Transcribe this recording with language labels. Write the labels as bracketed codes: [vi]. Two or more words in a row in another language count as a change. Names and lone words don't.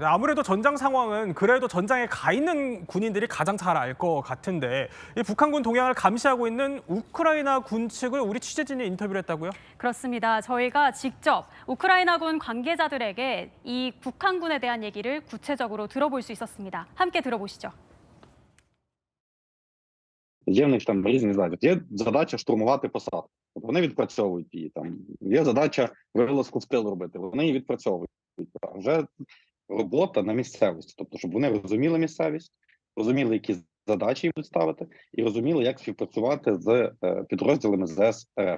[ko] 아무래도 전장 상황은 그래도 전장에 가 있는 군인들이 가장 잘 알 것 같은데 이 북한군 동향을 감시하고 있는 우크라이나 군 측을 우리 취재진이 인터뷰를 했다고요? 그렇습니다. 저희가 직접 우크라이나군 관계자들에게 이 북한군에 대한 얘기를 구체적으로 들어볼 수 있었습니다. 함께 들어보시죠. [uk] Є в них там різні задачі. Є задача штурмувати посадку. От вони відпрацьовують її там. Є задача вилазку в тил робити. Вони її відпрацьовують. А вже робота на місцевості. Тобто, щоб вони розуміли місцевість, розуміли, які задачі їм ставити, і розуміли, як співпрацювати з підрозділами ЗС РФ.